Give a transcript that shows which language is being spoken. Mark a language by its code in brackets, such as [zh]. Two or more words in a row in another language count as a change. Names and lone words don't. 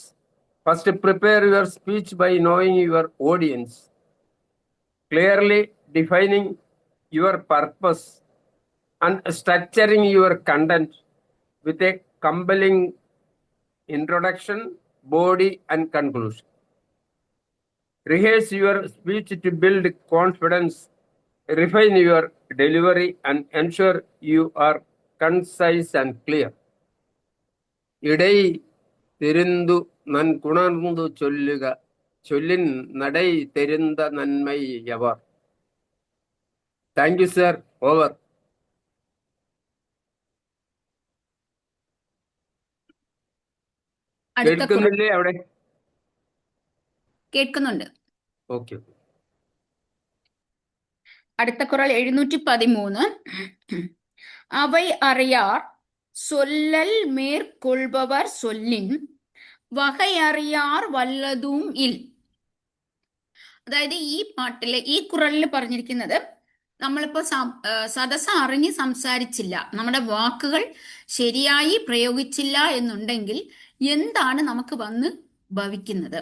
[en] First, prepare your speech by knowing your audience, clearly defining your purpose and structuring your content with a compelling introduction, body, and conclusion. Rehearse your speech to build confidence, refine your delivery, and ensure you are concise and clear. [ta] இடை தெரிந்து நன்குணர்ந்து சொல்லுக, சொல்லின் நடை தெரிந்த நன்மை யவர். [en] Thank you, sir. Over. [ml] അടുത്ത കുറൾ കേൾക്കുന്നില്ലേ അവിടെ? കേൾക്കുന്നുണ്ട്. ഓക്കെ. അടുത്ത കുറൾ 713. [ta] அவை அறியார் சொல்லல் மேற்கொள்பவர் சொல்லின் வகை அறியார் வல்லதூஉம் இல். [ml] അതായത് ഈ പാട്ടില്, ഈ കുറളിൽ പറഞ്ഞിരിക്കുന്നത്, നമ്മളിപ്പോ സദസ്സ് അറിഞ്ഞ് സംസാരിച്ചില്ല, നമ്മുടെ വാക്കുകൾ ശരിയായി പ്രയോഗിച്ചില്ല എന്നുണ്ടെങ്കിൽ എന്താണ് നമുക്ക് വന്ന് ഭവിക്കുന്നത്?